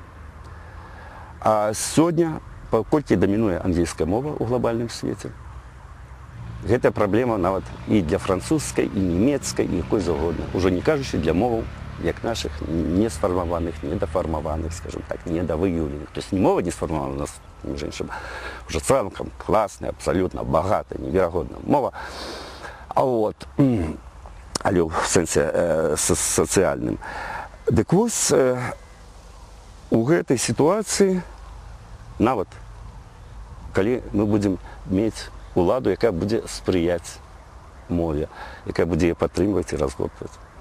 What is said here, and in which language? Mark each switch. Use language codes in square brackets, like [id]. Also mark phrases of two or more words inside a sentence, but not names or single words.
[be] А сёння, паколькі дамінуе англійская мова ў глобальным свеце, гэта праблема нават і для французскай, і нямецкай, і якой заўгодна. Ужо не кажучы для моваў, як наших, не сфармаваных, [ru] недоформованных, скажем так, недовыявленых. То есть не мова не сформована у нас, между іншим, уже целком классная, абсолютно богатая, невероятная мова. А вот, але в сенсе социальным. [be] Дык вось, у гэтай ситуации, нават, калі мы будем мець уладу, якая будзе спрыяць мове, якая будзе яе падтрымліваць і разгортваць.